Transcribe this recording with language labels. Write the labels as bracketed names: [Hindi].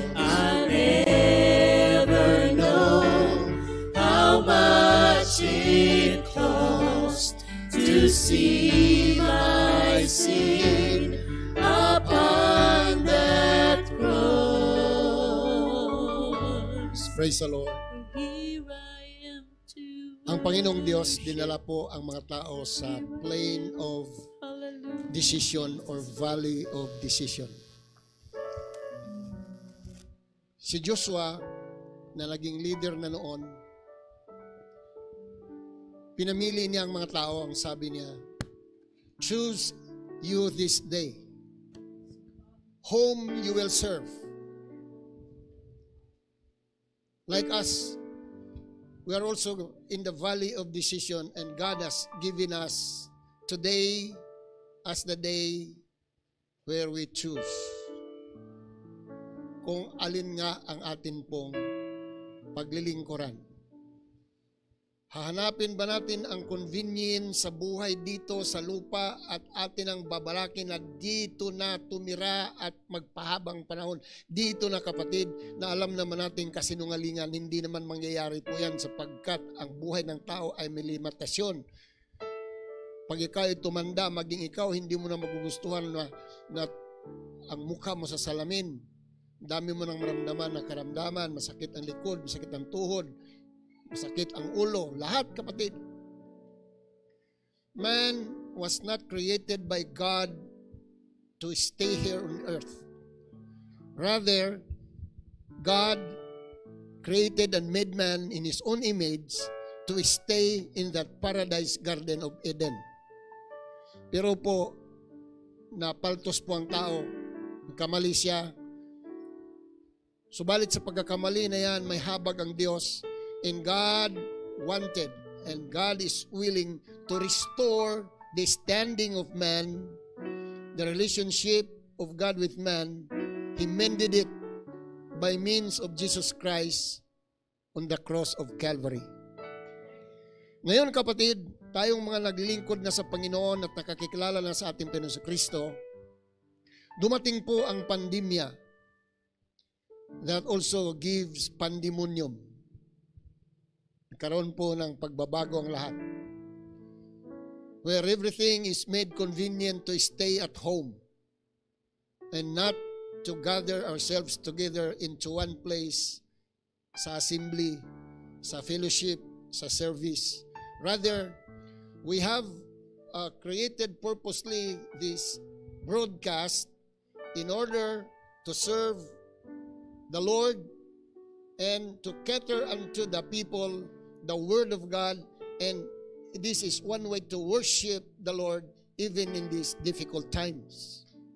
[English] I'll never know how much it costs to see my sin upon that cross. Praise the Lord. Here I am to [Filipino] Ang Panginoong Diyos, dinala po ang mga tao sa [English] plane of Hallelujah. decision or valley of decision. [Filipino] Si Joshua, na naging leader na noon, pinamili niya ang mga tao, ang sabi niya, [English] choose you this day whom you will serve. Like us, we are also in the valley of decision, and God has given us today as the day where we choose [Filipino] kung alin nga ang atin pong paglilingkuran. Hahanapin ba natin ang convenience sa buhay dito sa lupa at atin ang babalakin na dito na tumira at magpahabang panahon? Dito na kapatid, na alam naman natin kasinungalingan, hindi naman mangyayari po yan sapagkat ang buhay ng tao ay may limitasyon. Pag ikaw ay tumanda, maging ikaw, hindi mo na magugustuhan na ang mukha mo sa salamin. Dami mo nang maramdaman na karamdaman, masakit ang likod, masakit ang tuhod, masakit ang ulo, lahat kapatid. [English] Man was not created by God to stay here on earth. Rather, God created and made man in His own image to stay in that paradise garden of Eden. [Filipino] Pero po, napaltos po ang tao, kamali siya. Subalit sa pagkakamali na yan, may habag ang Diyos. [English] And God wanted, and God is willing to restore the standing of man, the relationship of God with man. He mended it by means of Jesus Christ on the cross of Calvary. [Filipino] Ngayon kapatid, tayong mga naglilingkod na sa Panginoon at nakakikilala na sa ating Panginoon Kristo, dumating po ang pandemya [English] that also gives pandemonium. [Filipino] Karoon po ng pagbabago ang lahat. [English] Where everything is made convenient to stay at home and not to gather ourselves together into one place sa assembly, sa fellowship, sa service. Rather, we have created purposely this broadcast in order to serve the Lord and to cater unto the people the Word of God, and this is one way to worship the Lord even in these difficult times.